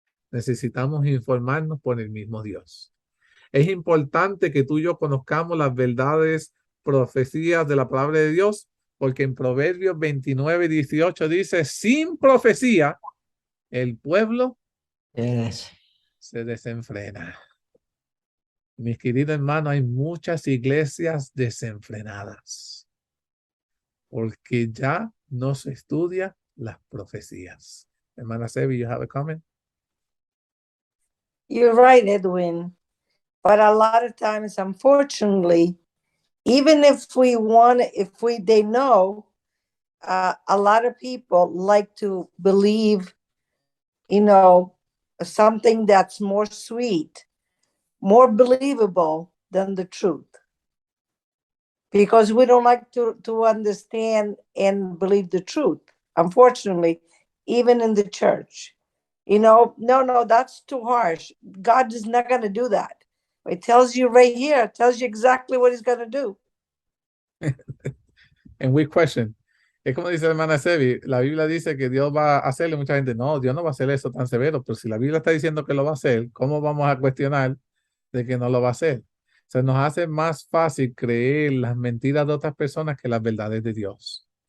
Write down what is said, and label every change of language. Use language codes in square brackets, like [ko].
[es] Necesitamos informarnos por el mismo Dios. Es importante que tú y yo conozcamos las verdades, profecías de la palabra de Dios, porque en Proverbios 29:18 dice, sin profecía, el pueblo se desenfrena. Mis queridos hermanos, hay muchas iglesias desenfrenadas porque ya no se estudia las profecías. [en] Hermana Sebi, you have a comment? You're right, Edwin. But a lot of times, unfortunately, even if they know, a lot of people like to believe, something that's more sweet, more believable than the truth. Because we don't like to understand and believe the truth, unfortunately, even in the church. No, that's too harsh. God is not going to do that. It tells you right here, it tells you exactly what he's going to do. And we question. [es] Es como dice la hermana Sebi, la Biblia dice que Dios va a hacerle, mucha gente, no, Dios no va a hacer eso tan severo, pero si la Biblia está diciendo que lo va a hacer, ¿cómo vamos a cuestionar de que no lo va a hacer? Se nos hace más fácil creer las mentiras de otras personas que las verdades de Dios.